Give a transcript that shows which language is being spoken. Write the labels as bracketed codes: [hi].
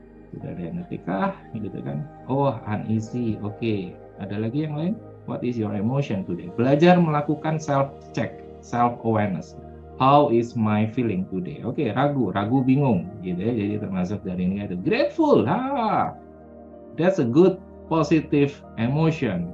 [id] Tidak ada yang ngetikah gitu kan. Oh, uneasy. Oke. Ada lagi yang lain? [en] What is your emotion today? [id] Belajar melakukan [en] self-check, self-awareness. How is my feeling today? [id] Oke, ragu, bingung gitu ya. Jadi termasuk dari ini ada grateful. [en] That's a good positive emotion.